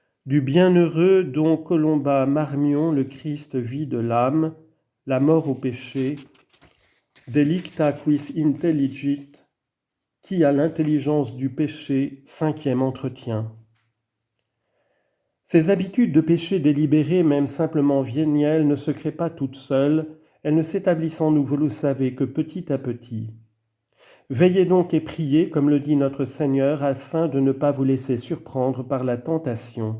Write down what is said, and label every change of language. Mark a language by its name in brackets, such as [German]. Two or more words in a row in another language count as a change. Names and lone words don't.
[French] Du bienheureux Don Colomba Marmion, le Christ vie de l'âme, la mort au péché, [Latin] delicta quis intelligit, [French] qui a l'intelligence du péché, 5e entretien. Ces habitudes de péché délibérées, même simplement vénielles, ne se créent pas toutes seules, elles ne s'établissent en nous, vous le savez, que petit à petit. Veillez donc et priez, comme le dit notre Seigneur, afin de ne pas vous laisser surprendre par la tentation.